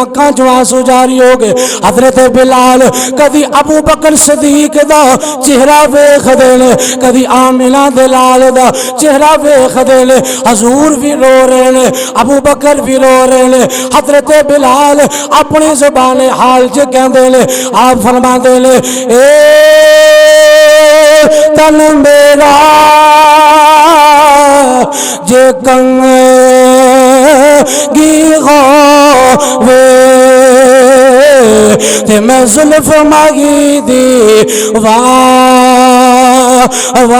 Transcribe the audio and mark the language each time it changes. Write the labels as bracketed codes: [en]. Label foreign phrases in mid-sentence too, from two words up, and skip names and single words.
[pa] آنکھاں چوں آنسو جاری ہو گئے حضرت بلال کدی ابو بکر صدیق دا چہرہ ویکھ دے نے کدی آمنہ دے لال دا چہرہ ویکھ دے نے حضور بھی رو رہے نے ابو بکر بھی رو رہے نے حضرت بلال اپنی زبان حال چ کہندے نے آپ فرماندے نے اے تن میرا جے کنگی ہووے تے میں زلف ماگی دی واہ